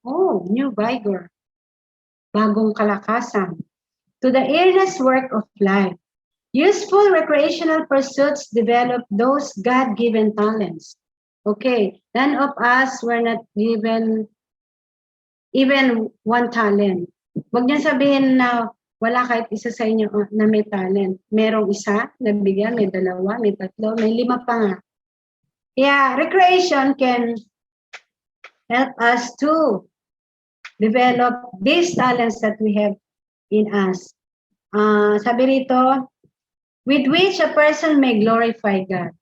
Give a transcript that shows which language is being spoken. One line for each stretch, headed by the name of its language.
English: Oh, new vigor.
Filipino: Bagong kalakasan.
English: To the earnest work of life. Useful recreational pursuits develop those God-given talents. Okay, none of us were not given even one talent.
Filipino: Huwag niyo sabihin na wala kahit isa sa inyo na may talent. Merong isa, nabigyan, may dalawa, may tatlo, may 5 pa nga.
English: Yeah, recreation can help us to develop these talents that we have in us.
Filipino: Sabi rito,
English: with which a person may glorify God.